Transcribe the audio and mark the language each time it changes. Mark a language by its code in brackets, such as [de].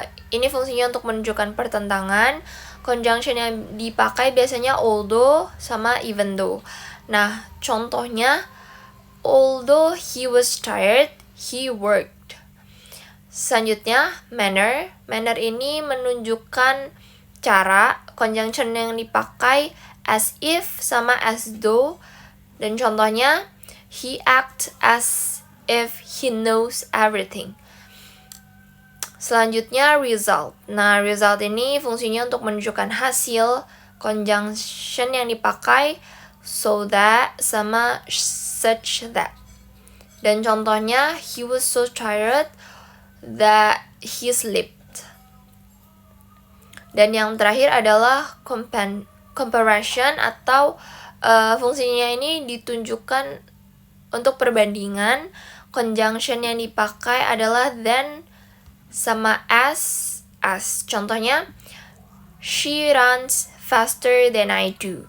[id] Ini fungsinya untuk menunjukkan pertentangan. Conjunction yang dipakai biasanya although sama even though. Nah, contohnya, [en] although he was tired, he worked. [id] Selanjutnya, manner. Manner ini menunjukkan cara. Conjunction yang dipakai as if sama as though. Dan contohnya, [en] he acts as if he knows everything. [id] Selanjutnya, result. Nah, result ini fungsinya untuk menunjukkan hasil. Conjunction yang dipakai so that sama such that. Dan contohnya, [en] he was so tired that he slept. [id] Dan yang terakhir adalah comparison, atau fungsinya ini ditunjukkan untuk perbandingan. Conjunction yang dipakai adalah than sama as. Contohnya, [en] she runs faster than I do.